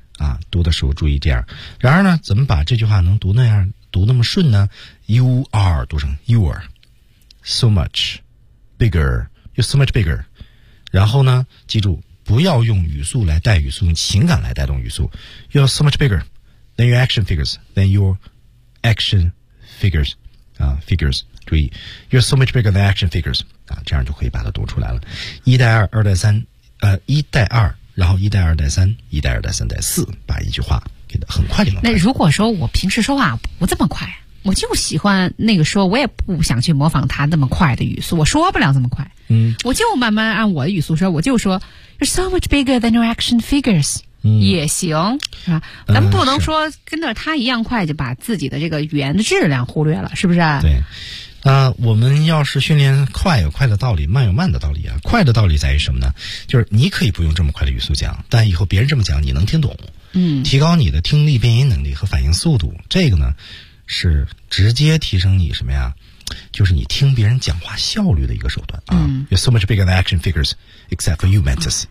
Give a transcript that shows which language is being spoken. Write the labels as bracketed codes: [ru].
[zh] 啊读的时候注意这样。然而呢怎么把这句话能读那样读那么顺呢 ? [en] You are, [zh] 读成 [en] you are. So much bigger, you're so much bigger. [zh] 然后呢，记住不要用语速来带语速，用情感来带动语速。 [en] You're so much bigger than your action figures, than your action figures, figures. [zh] 注意 ， [en] You're so much bigger than action figures [zh] 啊，这样就可以把它读出来了。一代二，二代三，一代二，然后一代二代三，一代二代三代四，把一句话给它很快就能。那如果说我平时说话不这么快，我就喜欢那个说，我也不想去模仿他那么快的语速，我说不了这么快。嗯，我就慢慢按我的语速说，我就说 [en] You're so much bigger than your action figures。 [zh] 也行，是吧？咱们不能说跟着他一样快就把自己的这个语言的质量忽略了，是不是？对。那我们要是训练快有快的道理，慢有慢的道理啊。快的道理在于什么呢？就是你可以不用这么快的语速讲，但以后别人这么讲，你能听懂。嗯。提高你的听力辨音能力和反应速度，这个呢，是直接提升你什么呀？就是你听别人讲话效率的一个手段啊。嗯。 [en] You're so much bigger than action figures, except for you, Mantis.